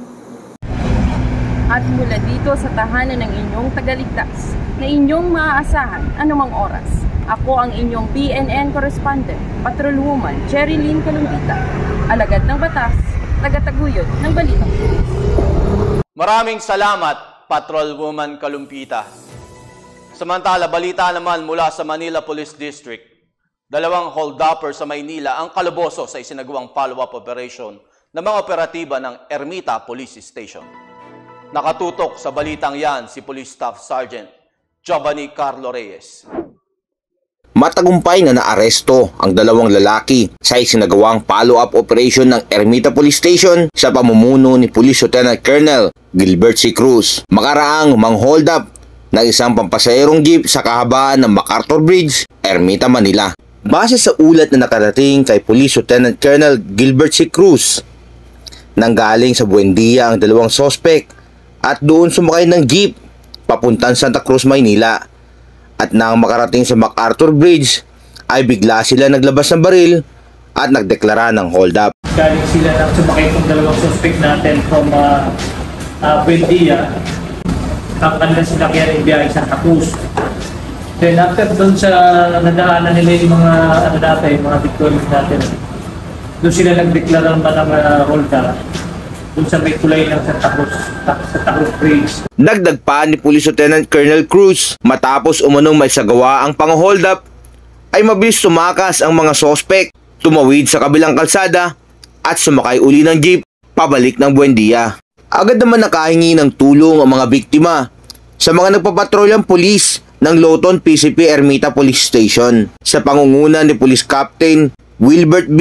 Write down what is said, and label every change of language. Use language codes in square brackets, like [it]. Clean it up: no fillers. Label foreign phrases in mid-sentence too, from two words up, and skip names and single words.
[tl] At mula dito sa tahanan ng inyong tagaligtas na inyong maaasahan anumang oras, ako ang inyong PNN Correspondent, Patrolwoman Cherilyn Kalumpita, alagad ng batas, tagataguyod ng balitang pulis. Maraming salamat, Patrolwoman Kalumpita. Samantala, balita naman mula sa Manila Police District. 2 hold-upper sa Maynila ang kalaboso sa isinagawang [en] follow-up operation [tl] ng mga operatiba ng Ermita Police Station. Nakatutok sa balitang yan si Police Staff Sergeant Giovanni Carlo Reyes. Matagumpay na naaresto ang 2 lalaki sa isinagawang [en] follow-up operation [tl] ng Ermita Police Station sa pamumuno ni Police Lieutenant Colonel Gilbert C. Cruz. Makaraang mang-hold up ng isang pampasayerong jeep sa kahabaan ng MacArthur Bridge, Ermita, Manila. Base sa ulat na nakarating kay Police Lieutenant Colonel Gilbert C. Cruz, nanggaling sa Buendia ang 2 sospek at doon sumakay ng jeep papuntang Santa Cruz, Maynila. At nang makarating sa MacArthur Bridge, ay bigla sila naglabas ng baril at nagdeklara ng hold up. Galing sila nang sumakay ng 2 suspect natin from Buendia. Ang kanilang sinakyan ay biyahe sa Santa Cruz. [en] Then after [tl] doon sa nadaanan nila yung mga victorious natin, doon sila nagdeklara ng hold up. Doon sa may tulay ng Santa Cruz Bridge. Dagdag pa ni Police Lieutenant Colonel Cruz, matapos umunong may sagawa ang pang-hold up, ay mabilis tumakas ang mga sospek, tumawid sa kabilang kalsada at sumakay uli ng jeep pabalik ng Buendia. Agad naman nakahingi ng tulong ang mga biktima sa mga nagpapatrolyang pulis ng Loton PCP Ermita Police Station sa pangunguna ni Police Captain Wilbert B.